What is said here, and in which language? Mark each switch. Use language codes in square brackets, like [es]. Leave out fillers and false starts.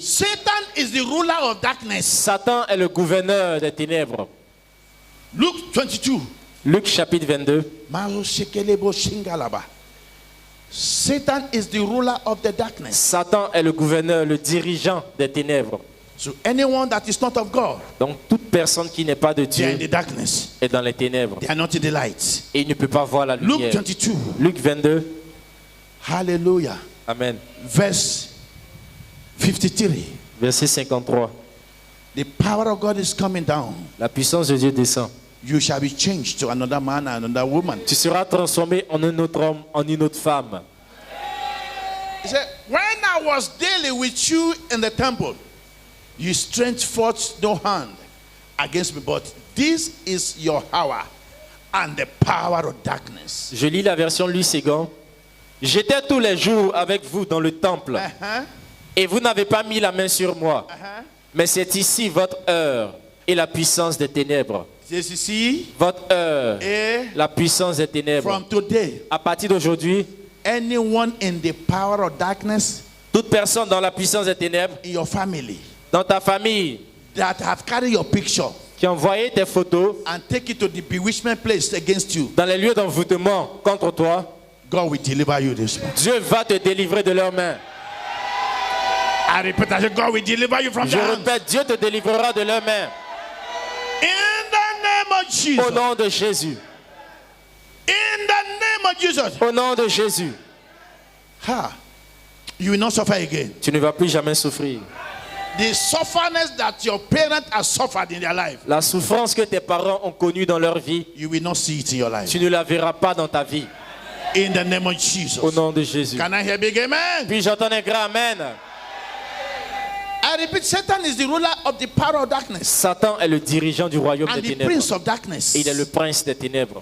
[en] Satan is the ruler of darkness. [fr] Satan est le gouverneur des ténèbres. [en] Luke 22. [fr] Luc chapitre 22. Maro Shekelebo Shingalaba. [en] Satan is the ruler of the darkness. [fr] Satan est le gouverneur, le dirigeant des ténèbres. [en] So anyone that is not of God, [fr] Donc toute personne qui n'est pas de [en] they are in [fr] Dieu [en] the darkness. [fr] est dans les ténèbres. [en] They are not in the light. [fr] Et il ne peut pas voir la [en] Luke [fr] lumière. [en] 22. [fr] Luc 22. Hallelujah. Amen. [en] Verse 53. [fr] Verset 53. [en] The power of God is coming down. [fr] La puissance de Dieu descend. [en] You shall be changed to another man and another woman. [fr] Tu seras transformé en un autre homme, en une autre femme. [en] He said, when I was daily with you in the temple, you stretched forth no hand against me, but this is your hour and the power of darkness. [fr] Je lis la version Louis Ségon. J'étais tous les jours avec vous dans le temple, et vous n'avez pas mis la main sur moi. Mais c'est ici votre heure et la puissance des ténèbres. [en] Says, you see, [fr] Votre heure, eh, la puissance des ténèbres. [en] from today, [fr] À partir d'aujourd'hui, [en] anyone in the power of darkness [fr] toute personne dans la puissance des ténèbres, [en] in your family [fr] dans ta famille, [en] that have carried your picture [fr] qui a envoyé tes photos [en] and take it to the bewitchment place against you, [fr] dans les lieux d'envoûtement contre toi, [en] God will deliver you this morning. [fr] Dieu va te délivrer de leurs mains. [en] I repeat, I said, God will deliver you from [fr] Je [en] their hands. [fr] répète, Dieu te délivrera de leurs mains. [en] In the name of Jesus. [fr] Au nom de Jésus. [en] In the name of Jesus. [fr] Au nom de Jésus. Ha. [en] You will not suffer again. [fr] Tu ne vas plus jamais souffrir. [en] The sufferness that your parents have suffered in their life, [fr] La souffrance que tes parents ont connue dans leur vie, [en] you will not see it in your life. [fr] tu ne la verras pas dans ta vie. [en] In the name of Jesus. [fr] Au nom de Jésus. [en] Can I hear big amen? [fr] Puis j'entends un grand amen. [en] I repeat, Satan is the ruler of the power of darkness [fr] Satan est le dirigeant du royaume [en] and [fr] des [en] the [fr] ténèbres. [en] prince of darkness. [fr] Et il est le prince des ténèbres.